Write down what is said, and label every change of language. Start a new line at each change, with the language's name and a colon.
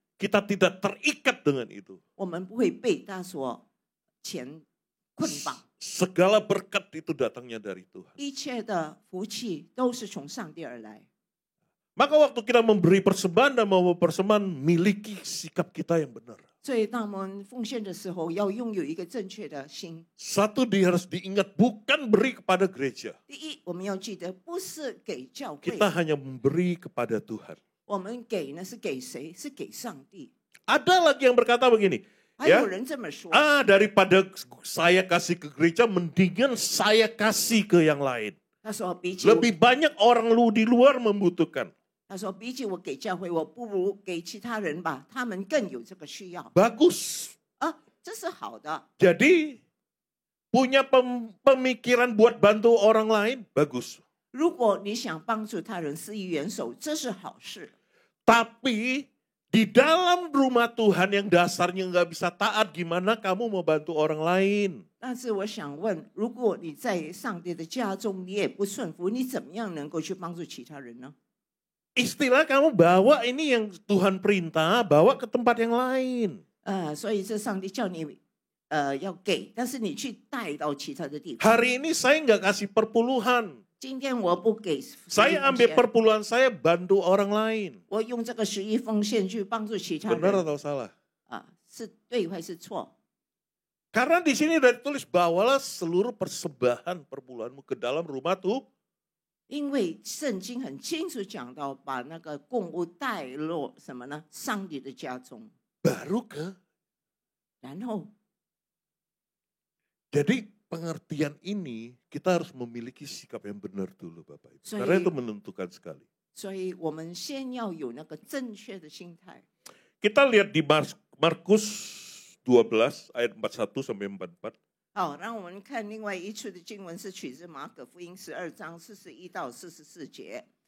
Indonesian: Kita tidak terikat dengan itu.
Chinese: 我们不会被他所钱捆绑。
Indonesian: Segala berkat itu datangnya dari Tuhan.
Chinese: 一切的福气都是从上帝而来。
Indonesian: Maka waktu kita memberi persembahan dan mau persembahan, miliki sikap kita yang benar.
Chinese: 所以当我们奉献的时候，要拥有一个正确的心。
Indonesian: Satu harus diingat, bukan beri kepada gereja.
Chinese: 第一，我们要记得，不是给教会，
Indonesian: Kita hanya memberi kepada Tuhan.
Chinese: 我们给呢是给谁？是给上帝。
Indonesian: Ada lagi yang berkata begini,
Chinese: 还
Indonesian: ya,
Chinese: 有人这么说，
Indonesian: daripada saya kasih ke gereja, mendingan saya kasih ke yang lain.
Chinese: 他说比起我
Indonesian: Lebih banyak orang di luar membutuhkan.
Chinese: 他说比起我给教会，我不如给其他人吧，他们更有这个需要
Indonesian: Bagus.
Chinese: 啊，这是好的。
Indonesian: Jadi punya pemikiran buat bantu orang lain, bagus.
Chinese: 如果你想帮助他人施以援手，这是好事。
Indonesian: Tapi di dalam rumah Tuhan yang dasarnya nggak bisa taat, gimana kamu mau bantu orang lain?
Chinese: 但是我想问，如果你在上帝的家中，你也不顺服，你怎么样能够去帮助其他人呢？
Indonesian: Istilah kamu bawa ini yang Tuhan perintah, bawa ke tempat yang lain.
Chinese: 所以这上帝叫你要给，但是你去带到其他的地方。
Indonesian: Hari ini saya nggak kasih perpuluhan.
Chinese: 今天我不给
Indonesian: ，Saya ambil perpuluhan saya bantu orang lain.
Chinese: 我用这个11奉献去帮助其他人。
Indonesian: Benar atau salah?
Chinese: 是对还是错？
Indonesian: Karena di sini udah ditulis, bawalah seluruh persembahan perpuluhanmu ke dalam rumah tuh.
Chinese: 因为圣经很清楚讲到，把那个供物带入什么呢？上帝的家中。
Indonesian: Baru ke.
Chinese: 然后，
Indonesian: Jadi pengertian ini kita harus memiliki sikap yang benar dulu Bapak Ibu.
English: Sorry.
Indonesian: Karena itu menentukan sekali.
Chinese: 所以我们先要有那个正确的心态。
Indonesian: Kita lihat di Markus 12 ayat 41 sampai 44.
Chinese: 好，让我们看另外一处的经文，是取自马可福音12章41到44节。